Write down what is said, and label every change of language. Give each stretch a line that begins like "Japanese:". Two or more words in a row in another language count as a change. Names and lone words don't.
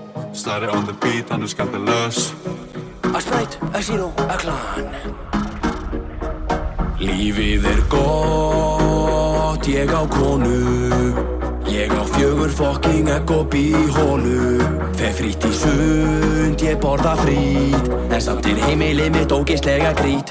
English: Slide it on the beat,
Icelandic: hann skandalös.
English: A Sprite, a Zero, a Clan.
Icelandic: Lífið gott, ég á konu. Ég á 4 fucking egg og bý í holu. Fer frýtt í sund, ég borða frýtt. En samt heimilið mitt ógeðslega grít.